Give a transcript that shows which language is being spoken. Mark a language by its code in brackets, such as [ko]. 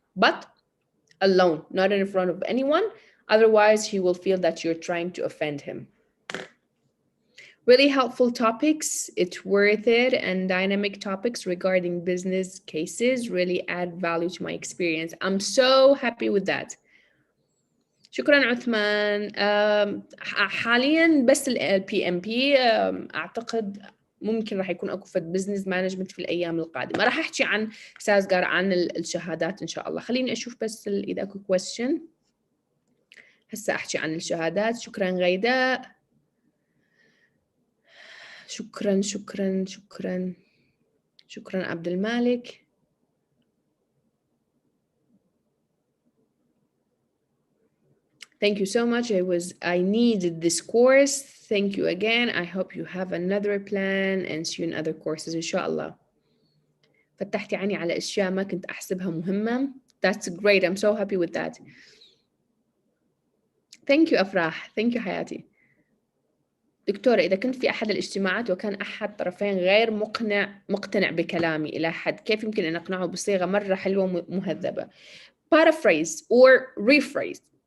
[en] But alone, not in front of anyone. Otherwise, he will feel that you're trying to offend him. Really helpful topics, it's worth it, and dynamic topics regarding business cases really add value to my experience. I'm so happy with that. [ar] شكرا عثمان. حاليا بس ال PMP أعتقد ممكن راح يكون أكو فد بزنس مانجمنت في الأيام القادمة. راح أحكي عن سازقار عن الشهادات إن شاء الله. خليني أشوف بس إذا أكو question. هسه أحكي عن الشهادات. شكرا غيداء. شكرا شكرا شكرا شكرا عبد المالك. [en] Thank you so much. I needed this course. Thank you again. I hope you have another plan and see you in other courses [ar] إن شاء الله. فتحتي عيني على أشياء ما كنت أحسبها مهمة. [en] That's great. I'm so happy with that. Thank you أفراح. Thank you حياتي. [ar] دكتورة، إذا كنت في أحد الاجتماعات وكان أحد طرفين غير مقتنع بكلامي إلى حد، كيف يمكن أن أقنعه بصيغة مرة حلوة مهذبة؟ [en] Paraphrase or rephrase.